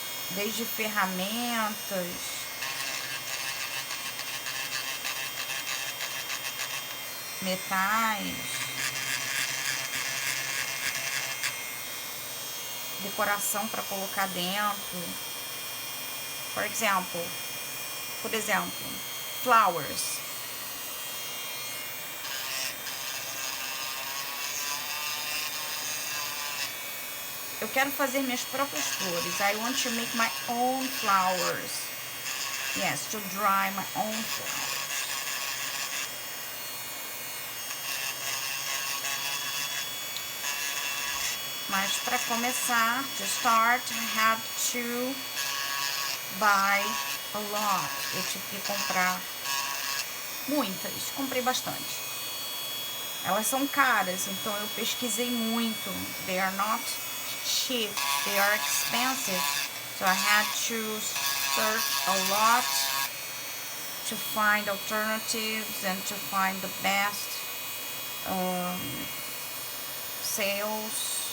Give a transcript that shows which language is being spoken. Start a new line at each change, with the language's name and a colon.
Portuguese: Desde ferramentas, metais, decoração para colocar dentro. Por exemplo,
English: flowers.
Portuguese: Eu quero fazer minhas próprias flores.
English: I want to make my own flowers. Yes, to dry my own flowers.
Portuguese: Mas para começar,
English: to start, I have to buy a lot.
Portuguese: Eu tive que comprar muitas. Comprei bastante. Elas são caras, então eu pesquisei muito.
English: They are not cheap, they are expensive, so I had to search a lot to find alternatives and to find the best sales.